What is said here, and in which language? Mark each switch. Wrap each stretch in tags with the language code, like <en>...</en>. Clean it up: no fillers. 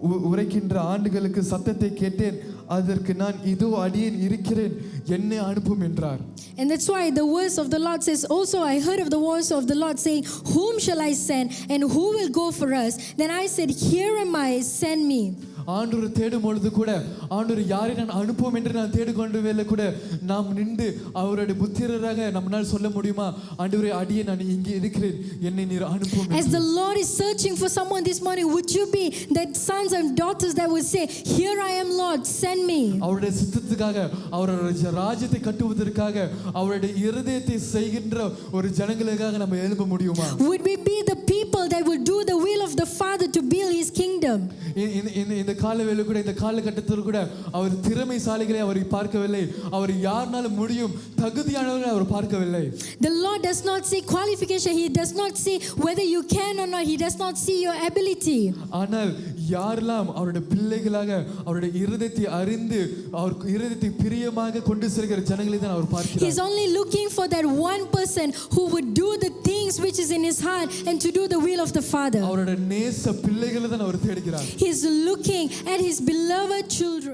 <ta>உரைக்கின்ற ஆண்டுகளுக்கு சத்தத்தை கேட்டேன், அதற்கு நான் இதோ அடியேன் இருக்கிறேன், என்னை அனுப்பும் என்றார்.</ta> <en>And that's why the words of the Lord says, also I heard of the voice of the Lord saying, whom shall I send and who will go for us? Then I said, here am I, send me.</en> <ta>ஆண்டவர் தேடும் பொழுது கூட ஆண்டவர் யாரை நான் அனுப்புவோம் என்று நான் தேடிக்கொண்டு வேலை கூட நாம் நின்று அவருடைய புத்திரராக நம்மால் சொல்ல முடியுமா, ஆண்டவரே அடியே நான் இங்கே இருக்கிறேன், என்னை நீர் அனுப்பும்.</ta> <en>As the Lord is searching for someone this morning, would you be that sons and daughters that would say, here I am Lord, send me.</en> <ta>அவருடைய சித்தத்துக்காக அவருடைய ராஜ்யத்தை கட்டுவதற்காக அவருடைய இருதயத்தை செய்கின்ற ஒரு ஜனங்களுக்காக நம்ம எழும்ப முடியுமா?</ta> <en>Would we be the people that will do the will of the Father to build his kingdom?</en> <ta>இந்த காலவேளை கூட இந்த காலகட்டத்தில் கூட அவர் திறமைசாலிகளை அவர் பார்க்கவில்லை, அவர் யாருனாலும் முடியும் தகுதியானவர்களை அவர் பார்க்கவில்லை.</ta> <en>The Lord does not see qualification, he does not see whether you can or not, he does not see your ability.</en> <ta>ஆனால் யாரெல்லாம் அவருடைய பிள்ளைகளாக அவருடைய இருதயத்தை அறிந்து அவர் இருதயத்தை பிரியமாக கொண்டு செல்கிற ஜனங்களை தான் அவர் பார்க்கிறார்.</ta> <en>He's only looking for that one person who would do the things which is in his heart and to do the will of the Father.</en> <ta>அவருடைய நேச பிள்ளைகளை தான் அவர் தேடுகிறார்.</ta> <en>He's looking at his beloved children.</en>